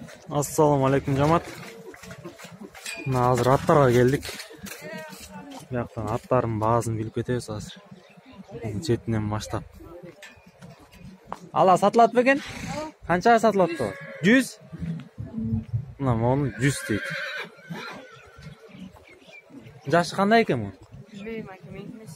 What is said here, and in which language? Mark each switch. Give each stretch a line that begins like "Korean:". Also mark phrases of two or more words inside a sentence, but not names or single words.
Arabic: السلام عليكم
Kyrgyz: жамаат. Азыр аттарға келдік. Бияқтан аттардың базын биліп кетебиз азыр. Четинен баштап. Ала сатылат бекен? Канчага сатылат то? 100? Мына мону 100 дейт. Жашы кандай экен бу? Билбейм аке, меники эмес.